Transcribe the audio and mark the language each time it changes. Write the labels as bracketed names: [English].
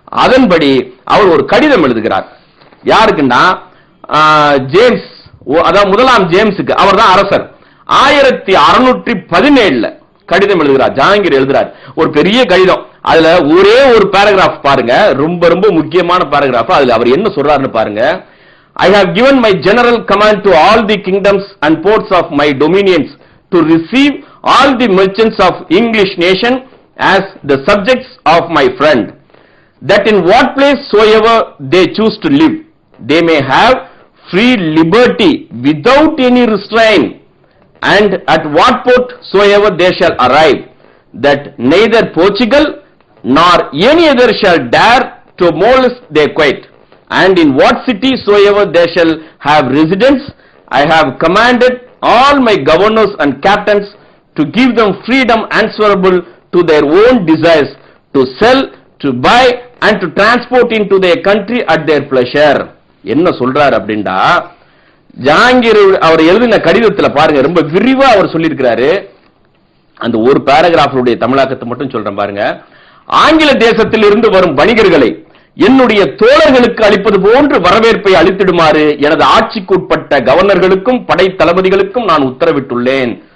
[Tamil] அதன்படி அவர் ஒரு கடிதம் எழுதுகிறார். யாருக்குன்னா ஜேம்ஸ், அதாவது முதலாம் ஜேம்ஸுக்கு, அவர் தான் அரசர். 1617 கடிதம் எழுதுகிறார். ஜஹாங்கீர் எழுதுறார் ஒரு பெரிய கடிதம். அதுல ஒரே ஒரு பேராகிராஃப் பாருங்க, ரொம்ப ரொம்ப முக்கியமான பேராகிராஃப். அதுல அவர் என்ன சொல்றாருன்னு பாருங்க. [English] I have given my general command to all the kingdoms and ports of my dominions to receive all the merchants of English nation as the subjects of my friend, that in what place soever they choose to live, they may have free liberty without any restraint, and at what port soever they shall arrive, that neither Portugal nor any other shall dare to molest their quite, and in what city soever they shall have residence, I have commanded all my governors and captains to give them freedom answerable to their own desires, to sell, to buy, and to transport into their country at their pleasure. [Tamil] என்ன சொல்றார் அப்படின்னா, ஜஹாங்கீர் அவர் எழுதின கடிதத்தில் பாருங்க, ரொம்ப விரிவா அவர் சொல்லியிருக்கிறாரு. அந்த ஒரு பேராகிராஃபுடைய தமிழாக்கத்தை மட்டும் சொல்றேன் பாருங்க. ஆங்கில தேசத்தில் இருந்து வரும் வணிகர்களை என்னுடைய தோழர்களுக்கு அளிப்பது போன்று வரவேற்பை அளித்திடுமாறு எனது ஆட்சிக்கு உட்பட்ட கவர்னர்களுக்கும் படை தளபதிகளுக்கும் நான் உத்தரவிட்டுள்ளேன்.